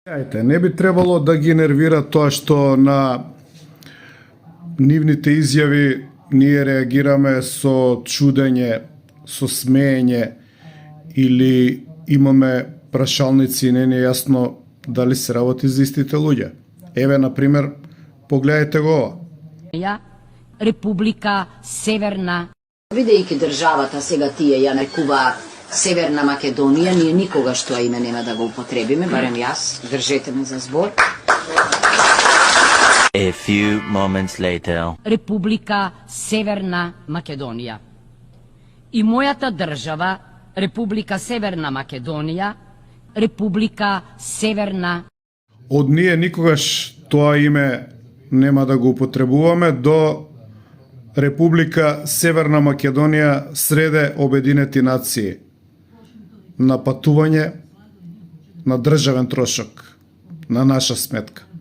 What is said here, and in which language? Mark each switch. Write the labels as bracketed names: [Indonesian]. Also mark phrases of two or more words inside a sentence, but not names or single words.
[Macedonian] Не би требало да ги нервира тоа што на нивните изјави ние реагираме со чудење, со смеење или имаме прашалници и не е јасно дали се работи за истите луѓе. Еве, например, погледajte го ова. Република Северна. Видејќи државата сега тие ја нарекуваат Северна Македонија, ние никогаш тоа име нема да го употребиме, барем јас, држете ме за збор. [English] A few moments later. [Macedonian] Република Северна Македонија. И мојата држава, Република Северна Македонија, Република Северна. Од ние никогаш тоа име нема да го употребуваме до Република Северна Македонија среде Обединети нации на патување на државен трошок на наша сметка.